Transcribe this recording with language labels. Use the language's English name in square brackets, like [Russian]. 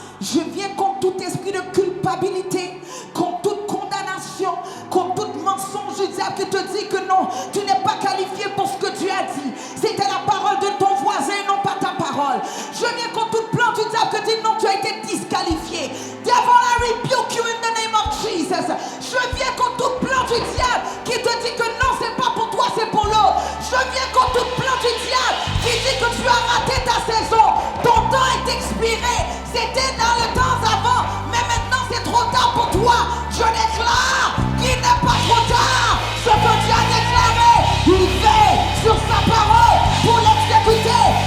[French] Je viens contre tout esprit de culpabilité, contre toute condamnation, contre tout mensonge du diable qui te dit que non, tu n'es pas qualifié pour ce que Dieu a dit. C'était la parole de ton voisin et non pas ta parole. Je viens contre tout plan du diable qui dit non, tu as été disqualifié. [English] Devil, I rebuke you in the name of Jesus. [French] Je viens contre tout plan du diable qui te dit que non, c'est pas pour toi, c'est pour l'autre. Je viens contre tout plan du diable qui dit que tu as raté ta saison. Ton temps est expiré. C'était dans le temps avant, mais maintenant c'est trop tard pour toi. Je déclare qu'il n'est pas trop tard. Ce que Dieu a déclaré, il veille sur sa parole pour l'exécuter.